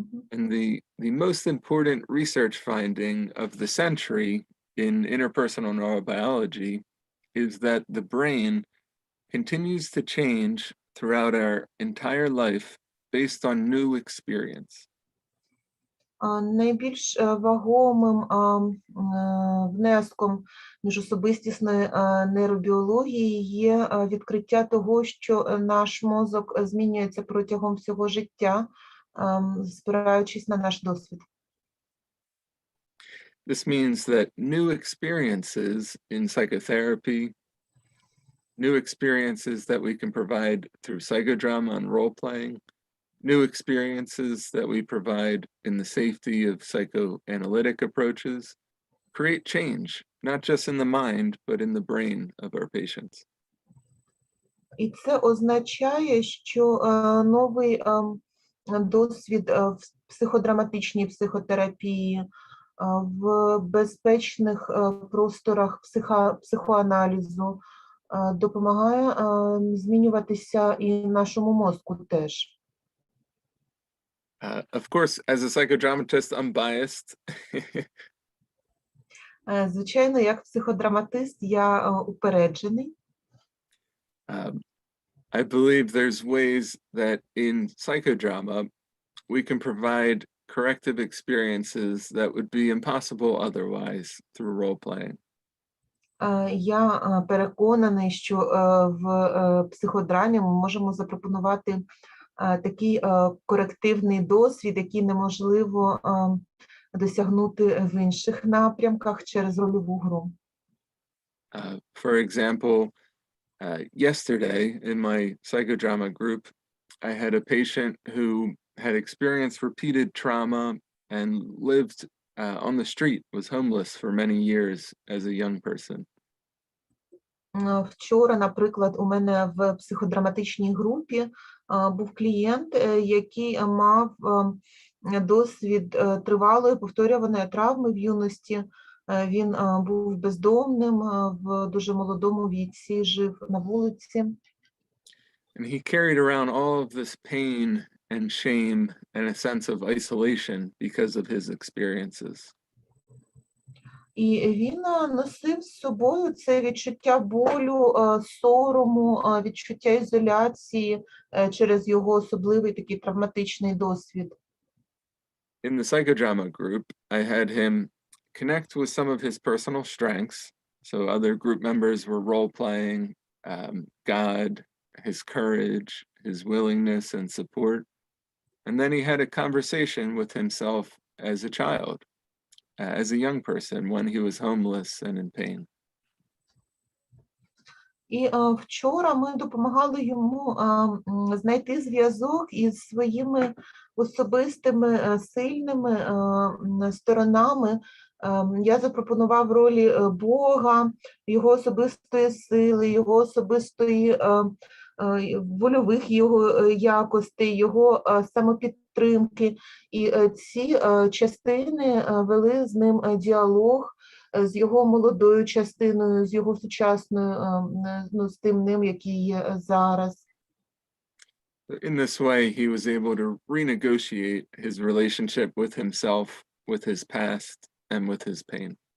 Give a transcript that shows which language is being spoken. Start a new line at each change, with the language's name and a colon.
English: And the most important research finding of the century in interpersonal neurobiology is that the brain continues to change throughout our entire life based on new experience.
Ukrainian: Найбільш вагомим внеском міжособистісної нейробіології є відкриття того, що наш мозок змінюється протягом всього життя, спираючись на наш досвід.
English: This means that new experiences in psychotherapy, new experiences that we can provide through psychodrama and role-playing, new experiences that we provide in the safety of psychoanalytic approaches, create change, not just in the mind, but in the brain of our patients.
Ukrainian: І це означає, що новий досвід в психодраматичній психотерапії, в безпечних просторах психоаналізу допомагає змінюватися і нашому мозку теж.
English: Of course, as a psychodramatist, I'm biased.
Ukrainian: Звичайно, як психодраматист, я упереджений.
English: I believe there's ways that in psychodrama we can provide corrective experiences that would be impossible otherwise through role-playing.
Ukrainian: Я переконаний, що в психодрамі ми можемо запропонувати такий корективний досвід, який неможливо досягнути в інших напрямках через рольову гру.
English: For example, yesterday in my psychodrama group, I had a patient who had experienced repeated trauma and lived on the street, was homeless for many years as a young person.
Ukrainian: Вчора, наприклад, у мене в психодраматичній групі був клієнт, який мав досвід тривалої повторюваної травми в юності. Він був бездомним, в дуже молодому віці, жив на вулиці.
English: And he carried around all of this pain and shame and a sense of isolation because of his experiences.
Ukrainian: І він носив з собою це відчуття болю, сорому, відчуття ізоляції через його особливий такий травматичний досвід.
English: In the psychodrama group, I had him connect with some of his personal strengths. So other group members were role-playing God, his courage, his willingness and support. And then he had a conversation with himself as a child, as a young person when he was homeless and in pain.
Ukrainian: І вчора ми допомагали йому знайти зв'язок із своїми особистими сильними сторонами. Я запропонував ролі Бога, його особистої сили, його особистої вольових його якостей, його самопідтримки. І ці частини вели з ним діалог з його молодою частиною, з його сучасною, з тим ним, який є зараз.
English: In this way, he was able to renegotiate his relationship with himself, with his past, and with his pain.